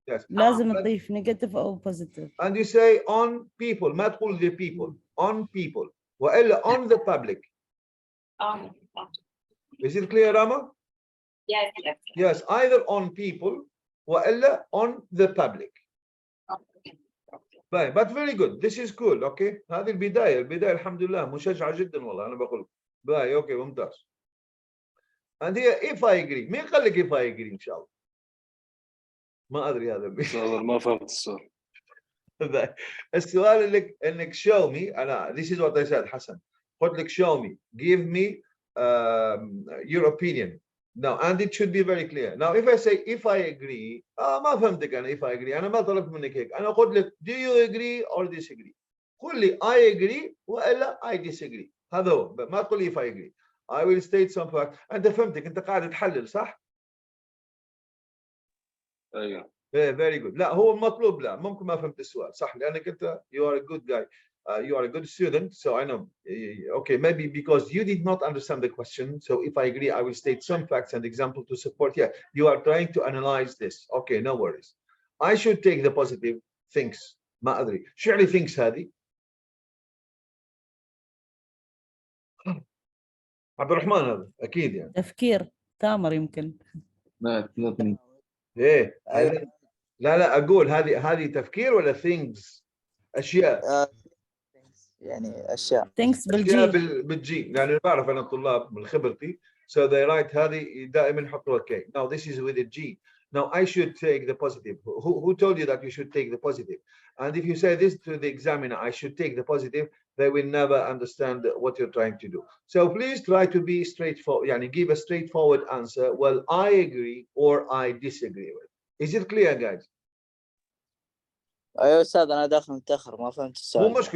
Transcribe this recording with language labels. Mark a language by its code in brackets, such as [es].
[ar] لازم تضيف negative أو positive. [en] And you say on people, [ar] ما تقول [en] the people, on people. وإلا on the public. Is it clear, Rama? Yes. Yes, either on people وإلا on the public. But very good. This is cool. Okay. [ar] هذه البداية الحمد لله مشجعة جدا والله أنا بقول. باي. Okay. ممتاز. [en] and here if I agree. [ar] مين قال لك [en] if I agree [ar] إن شاء الله؟ ما أدري هذا. ما فهمت السؤال. السؤال انك [en] show me انا this is what I said [ar] حسن قلت لك [en] show me give me your opinion now and it should be very clear now if I say if I agree [ar] ما فهمتك انا [en] if I agree [ar] انا ما طلبت منك هيك انا قلت لك [en] do you agree or disagree قل لي I agree والا I disagree [ar] هذا هو ما تقول لي [en] if I agree I will state some fact [ar] انت فهمتك انت قاعد تحلل صح؟ ايوه. [en] very good. [ar] لا هو المطلوب لا ممكن ما فهمت السؤال صح لأنك أنت [en] you are a good guy you are a good student so I know okay maybe because you did not understand the question so if I agree I will state some facts and example to support yeah you are trying to analyze this okay no worries I should take the positive things [ar] ما أدري شو يعني [en] things [ar] هذه عبد الرحمن هذا أكيد يعني تفكير تامر يمكن. [en] not me. [ar] إيه أيوة. لا أقول هذه تفكير ولا things أشياء يعني أشياء. [en] thanks [ar] أشياء بالجي. بالجي لأن بعرف أنا الطلاب من خبرتي [en] so they write [ar] هذه دائما يحطوا [en] okay now this is with a G now I should take the positive who told you that you should take the positive and if you say this to the examiner I should take the positive they will never understand what you're trying to do so please try to be straightforward يعني give a straightforward answer well I agree or I disagree with is it clear guys [ar] أيوة أستاذ أنا داخل متأخر ما فهمت السؤال.